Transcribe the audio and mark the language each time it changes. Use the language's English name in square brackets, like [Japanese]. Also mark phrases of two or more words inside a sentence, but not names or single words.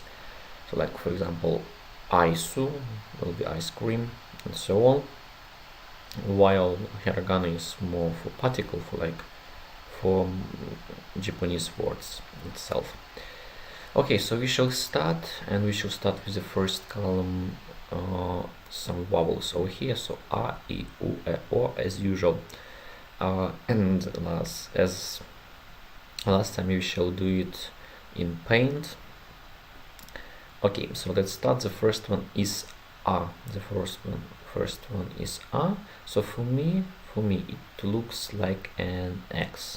[English] So like for example aisu will be ice cream and so on, while Hiragana is more for particle, for like for Japanese words itself. Okay, so we shall start, and we shall start with the first column, some vowels over here. So [Japanese] a, I, u, e, o [English] as usual, and as last time we shall do it in Paint. Okay, so let's start. The first one is a. The first one is a. So for me it looks like an X.